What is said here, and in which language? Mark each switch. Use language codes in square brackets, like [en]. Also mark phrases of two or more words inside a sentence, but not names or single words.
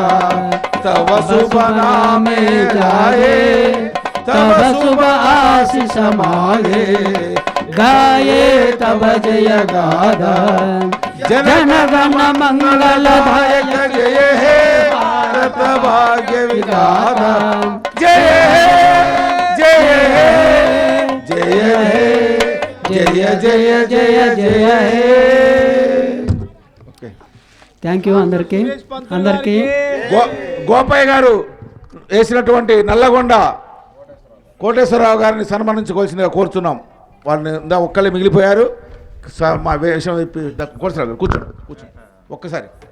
[bn] তব শুভ নামে জাগে তব শুভ আশিস মাগে গাহে তব জয় গাথা জনগণ মঙ্গলদায়ক জয় হে ভারত ভাগ্য বিধাতা জয় হে জয় হে জয় হে জয় জয় জয় জয় হে. [en] thank you [te] అందరికీ. గోపయ్య గారు వేసినటువంటి నల్లగొండ కోటేశ్వరరావు గారిని సన్మానించుకోవాల్సిందిగా కోరుతున్నాం. వాళ్ళని ఒక్కళ్ళే మిగిలిపోయారు. మా విషయం కోటేశ్వరరావు గారు కూర్చోండి ఒక్కసారి.